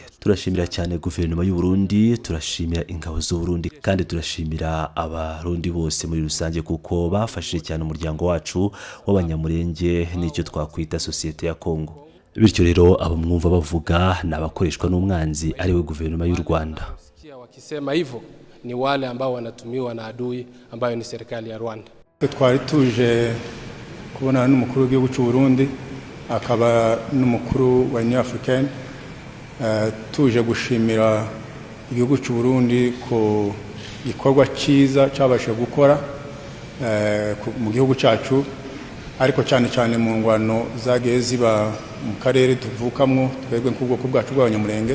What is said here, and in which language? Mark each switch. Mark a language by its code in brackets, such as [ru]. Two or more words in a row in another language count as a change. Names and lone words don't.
[rw] Turashimira cyane guverinoma y'u Burundi, turashimira ingabo z'u Burundi, kandi turashimira abarundi bose muri rusange kuko bafashije cyane umuryango wacu w'Abanyamulenge n'icyo twakwita societe ya Kongo. Bityo rero abo mwumva bavuga n'abakoreshwa n'umwanzi ari we guverinoma y'u Rwanda. [sw] Wakisema hivyo ni wale ambao wanatumiwa na adui ambayo ni serikali ya Rwanda. [rw] Twari tuje kubona n'umukuru w'igihugu cy'u Burundi akaba n'umukuru wa Union Africaine, tuje gushimira igihugu cy'u Burundi ko igikorwa cyiza cyabashe gukora mu gihugu cyacu, ariko cyane cyane mu ngwano zagiye ziba mu karere tuvukamo twebwe nk'ubwoko bwacu bw'Abanyamulenge.